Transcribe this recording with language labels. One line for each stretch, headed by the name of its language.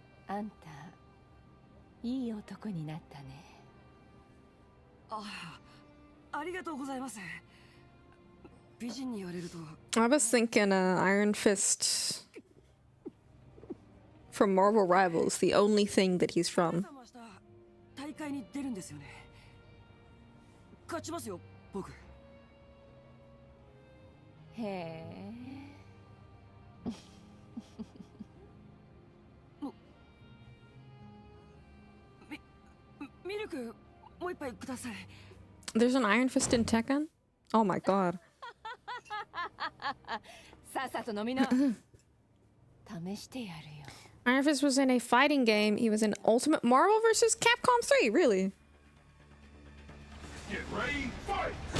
Japanese: あんたいい男になったね。ありがとうございます。美人に言われると。
English: I was thinking Iron Fist from Marvel Rivals, the only thing that he's from.
Japanese: 大会に出るんですよね。勝ちますよ、僕。へえ。ミルク、もう一杯ください。
English: There's an Iron Fist in Tekken? Oh my god.
Japanese: さっさと飲みな。試してやるよ。
English: Iron Fist was in a fighting game. He was in Ultimate Marvel vs. Capcom 3, really? Get ready, fight!